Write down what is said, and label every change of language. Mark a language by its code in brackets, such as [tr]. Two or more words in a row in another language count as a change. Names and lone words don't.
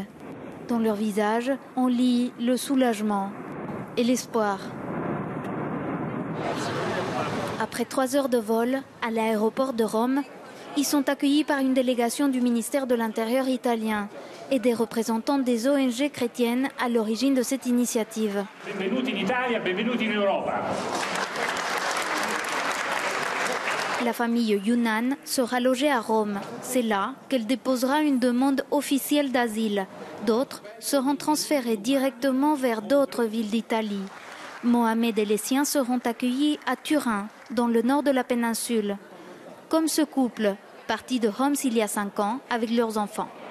[fr] Dans leur visage, on lit le soulagement et l'espoir. Après 3 heures de vol, à l'aéroport de Rome, ils sont accueillis par une délégation du ministère de l'Intérieur italien et des représentants des ONG chrétiennes à l'origine de cette initiative. [it] Benvenuti in Italia, benvenuti in Europa. [fr] La famille Younan sera logée à Rome. C'est là qu'elle déposera une demande officielle d'asile. D'autres seront transférés directement vers d'autres villes d'Italie. Mohamed et les siens seront accueillis à Turin, dans le nord de la péninsule. Comme ce couple, parti de Homs il y a 5 ans avec leurs enfants.